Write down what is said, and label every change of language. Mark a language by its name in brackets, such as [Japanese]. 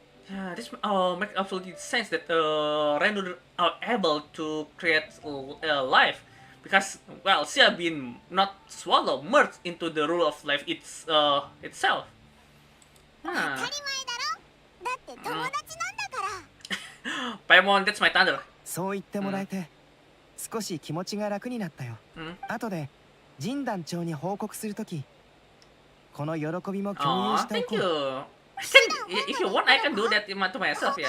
[English] Yeah, this makes absolutely sense that Randodder are able to create a life. Because, well, she have been not swallowed, merged into the rule of life itself. [Japanese] 当たり前だろ。だって友達なんだから。 [English] Paimon, that's my thunder. [Japanese] そう言ってもらえて少し気持ちが楽になったよ。後で神団長に報告するとき、この喜びも共有 [English] Aw, [Japanese] してお [English] thank [Japanese] こ [English] you. [Japanese] う。 [English] If you want, I can do that to myself, yeah.